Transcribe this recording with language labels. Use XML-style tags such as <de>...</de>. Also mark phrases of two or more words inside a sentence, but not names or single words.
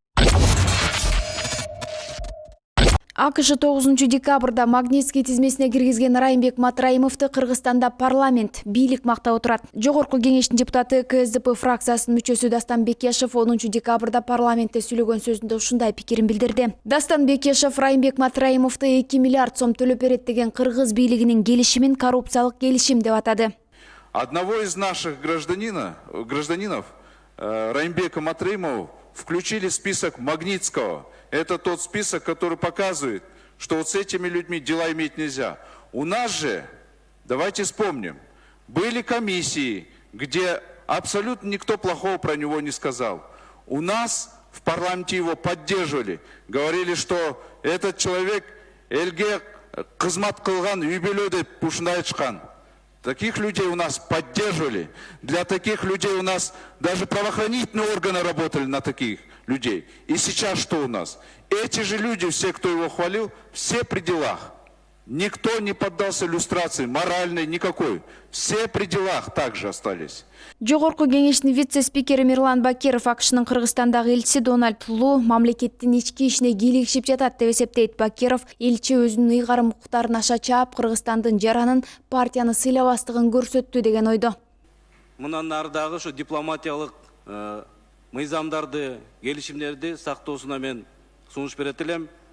<ky>АКШ 9 декабрда Магнитский тизмесине киргизген Райымбек Матраимовду Кыргызстанда парламент бийлик мактап отурат. Жогорку Кеңештин депутаты КСДП фракциясынын мүчөсү Дастан Бекешев 10 декабрда парламентте сүйлөгөн сөзүндө ушундай пикирин билдирди. Дастан Бекешев Райымбек Матраимовду 2 миллиард сом төлөп берет деген кыргыз бийлигинин келишимин коррупциялык келишим деп атады.</ky> <ru>Одного из наших гражданинов Райымбека Матраимова включили в список Магнитского. Это тот список, который показывает, что вот с этими людьми дела иметь нельзя. У нас же, давайте вспомним, были комиссии, где абсолютно никто плохого про него не сказал. У нас в парламенте его поддерживали. Говорили, что этот человек</ru> <ky>элге кызмат кылган, юбилей деп ушундай айтышкан.</ky> <ru>Таких людей у нас поддерживали. Для таких людей у нас даже правоохранительные органы работали на таких людей. И сейчас что у нас? Эти же люди, все, кто его хвалил, все при делах. Никто не поддался иллюстрации, моральной, никакой. Все при делах также остались.</ru> <ky>Жогорку кеңештин вице-спикери Мирлан Бакиров АКШнын Кыргызстандагы элчиси Дональд Лу мамлекеттин ички ишине кийлигишип жатат деп эсептейт. Бакиров элчи өзүнүн ыйгарым укуктарын аша чаап Кыргызстандын жаранын партияны сыйлабастыгын көрсөттү деген ойдо. Мындан нардагы ушу дипломатиялык мыйзамдарды, келишимдерди сактоосуна мен сунуш берет элем.</ky>